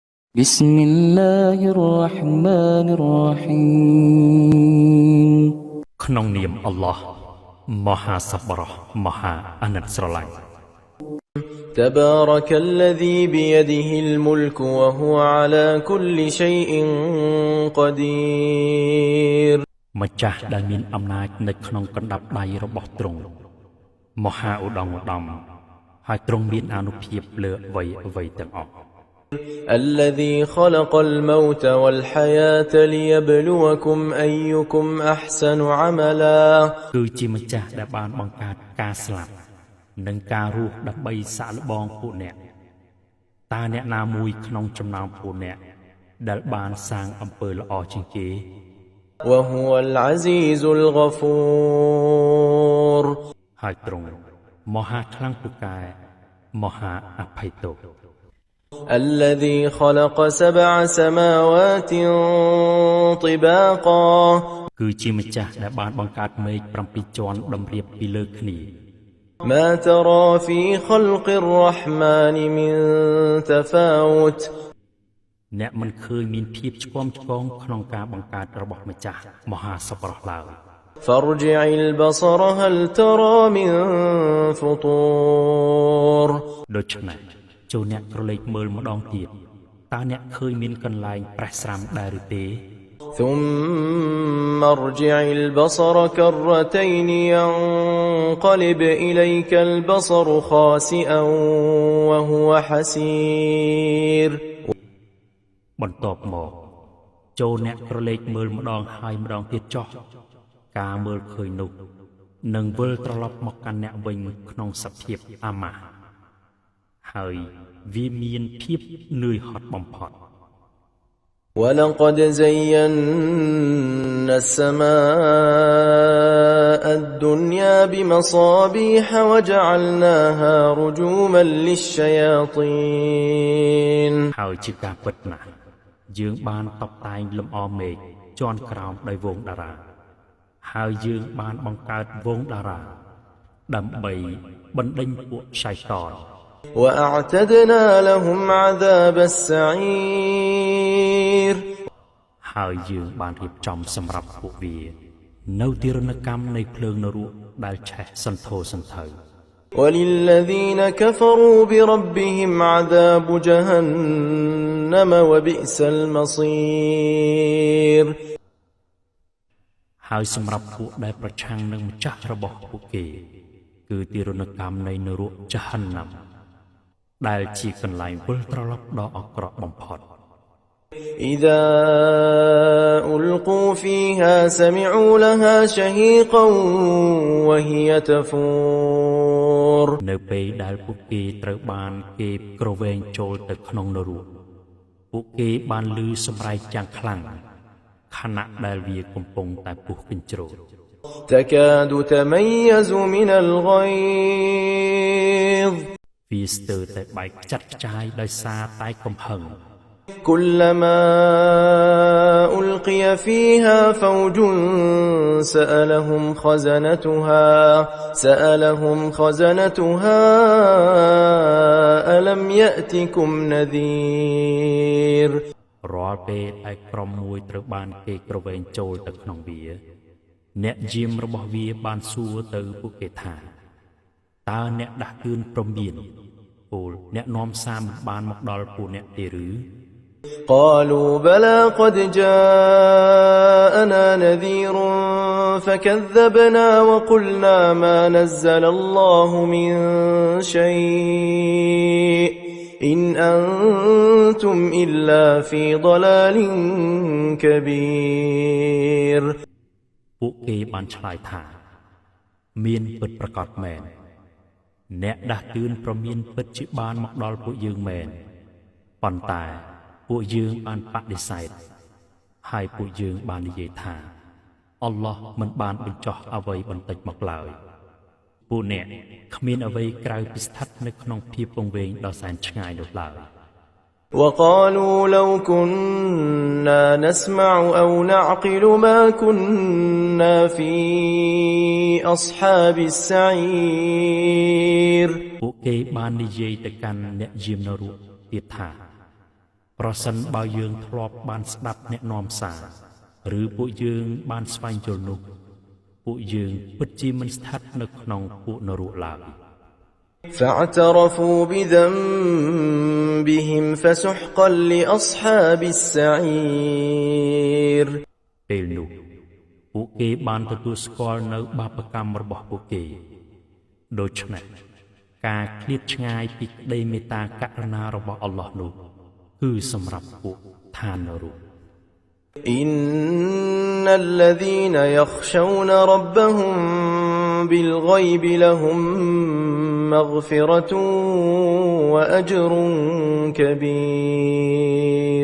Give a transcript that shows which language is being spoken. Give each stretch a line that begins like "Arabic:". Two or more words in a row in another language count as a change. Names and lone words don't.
Arabic: بسم الله الرحمن الرحيم
Khmer: ក្នុងនាមអល់ឡោះមហាសប្បុរសមហាអាណិតស្រឡាញ់
Arabic: تبارك الذي بيده الملك وهو على كل شيء قدير
Khmer: ម្ចាស់ដែលមានអំណាចនៅក្នុងកណ្ដាប់ដៃរបស់ទ្រង់មហាឧត្តមឧត្តមហើយទ្រង់មានអានុភាពលើអ្វីៗទាំងអស់
Arabic: الذي خلق الموت والحياة ليبلوكم أيكم أحسن عملا
Khmer: គឺជាម្ចាស់ដែលបានបង្កើតការស្លាប់និងការរស់ដើម្បីសាកល្បងពួកអ្នកតើអ្នកណាមួយក្នុងចំណោមពួកអ្នកដែលបានសាងអំពើល្អជាងគេ
Arabic: وهو العزيز الغفور
Khmer: ហើយទ្រង់មហាខ្លាំងពូកែមហាអភ័យទោស
Arabic: الذي خلق 7 سماوات طباقا
Khmer: គឺជាម្ចាស់ដែលបានបង្កើតមេឃ7ជាន់តម្រៀបពីលើគ្នា
Arabic: ما ترى في خلق الرحمن من تفاوت
Khmer: អ្នកមិនឃើញមានភាពឆ្គាំឆ្គងក្នុងការបង្កើតរបស់ម្ចាស់មហាសប្បុរសឡើយ
Arabic: فارجع البصر هل ترى من فطور
Khmer: ដូច្នេះចូលអ្នកក្រឡេកមើលម្ដងទៀតតើអ្នកឃើញមានកន្លែងប្រេះស្រាំដែរឬទេ
Arabic: ثم ارجع البصر كرتين ينقلب إليك البصر خاسئا وهو حسير
Khmer: បន្ទាប់មកចូលអ្នកក្រឡេកមើលម្ដងហើយម្ដងទៀតចុះការមើលឃើញនោះនឹងវិលត្រឡប់មកកាន់អ្នកវិញក្នុងសភាពអាម៉ាស់ហើយវាមានភាពនឿយហត់បំផុត
Arabic: ولقد زينا السماء الدنيا بمصابيح وجعلناها رجوما للشياطين
Khmer: ហើយជាការពិតណាស់យើងបានតបតែងលំអមេឃជាន់ក្រោមដោយវងតារាហើយយើងបានបង្កើតវងតារាដើម្បីបណ្ដេញពួកឆៃតាន
Arabic: وأعتدنا لهم عذاب السعير
Khmer: ហើយយើងបានរៀបចំសម្រាប់ពួកវានៅទីរណកម្មនៃភ្លើងនរកដែលឆេះសន្ធោសន្ធៅ
Arabic: وللذين كفروا بربهم عذاب جهنم وبئس المصير
Khmer: ហើយសម្រាប់ពួកដែលប្រឆាំងនឹងម្ចាស់របស់ពួកគេគឺទីរណកម្មនៃនរកចហន្នមដែលជាកន្លែងវិលត្រឡប់ដ៏អាក្រក់បំផុត
Arabic: إذا ألقوا فيها سمعوا لها شهيقا وهي تفور
Khmer: នៅពេលដែលពួកគេត្រូវបានគេក្រវែងចូលទៅក្នុងនរកពួកគេបានឮសម្រែកយ៉ាងខ្លាំងខណៈដែលវាកំពុងតែពុះកញ្ជ្រោល
Arabic: تكاد تميز من الغيظ
Khmer: វាស្ទើរតែបែកខ្ចាត់ខ្ចាយដោយសារតែកំហឹង
Arabic: كلما ألقي فيها فوج سألهم خزنتها ألم يأتكم نذير
Khmer: រាល់ពេលដែលក្រុមមួយត្រូវបានគេក្រវែងចូលទៅក្នុងវាអ្នកយាមរបស់វាបានសួរទៅពួកគេថាតើអ្នកដាស់តឿនព្រមានពលអ្នកនាំសារមិនបានមកដល់ពួកអ្នកទេឬ
Arabic: قالوا بلى قد جاءنا نذير فكذبنا وقلنا ما نزل الله من شيء إن أنتم إلا في ضلال كبير
Khmer: ពួកគេបានឆ្លើយថាមានពិតប្រាកដមែនអ្នកដាស់តឿនព្រមានពិតជាបានមកដល់ពួកយើងមែនប៉ុន្តែពួកយើងបានបដិសេធហើយពួកយើងបាននិយាយថាអល់ឡោះមិនបានបញ្ចុះអ្វីបន្តិចមកឡើយពួកអ្នកគ្មានអ្វីក្រៅពីស្ថិតនៅក្នុងភាពពង្វេងដ៏សែនឆ្ងាយនោះឡើយ
Arabic: وقالوا لو كنا نسمع أو نعقل ما كنا في أصحاب السعير
Khmer: ពួកគេបាននិយាយទៅកាន់អ្នកយាមនរកទៀតថាប្រសិនបើយើងធ្លាប់បានស្ដាប់អ្នកនាំសារឬពួកយើងបានស្វែងយល់នោះពួកយើងពិតជាមិនស្ថិតនៅក្នុងពួកនរកឡើយ
Arabic: فاعترفوا بذنبهم فسحقا لأصحاب السعير
Khmer: ពេលនោះពួកគេបានទទួលស្គាល់នៅបាបកម្មរបស់ពួកគេដូច្នេះការឃ្លាតឆ្ងាយពីក្តីមេត្តាករុណារបស់អល់ឡោះនោះគឺសម្រាប់ពួកឋាននរក
Arabic: إن الذين يخشون ربهم بالغيب لهم مغفرة وأجر كبير